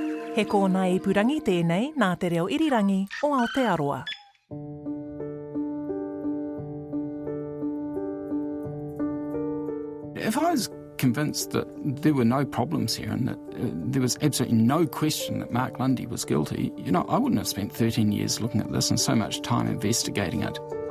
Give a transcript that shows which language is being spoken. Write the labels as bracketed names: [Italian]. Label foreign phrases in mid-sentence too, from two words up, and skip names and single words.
[Māori] He kōna ipurangi tēnei nā te reo irirangi o Aotearoa. [English] If I was convinced that there were no problems here and that there was absolutely no question that Mark Lundy was guilty, I wouldn't have spent 13 years looking at this and so much time investigating it.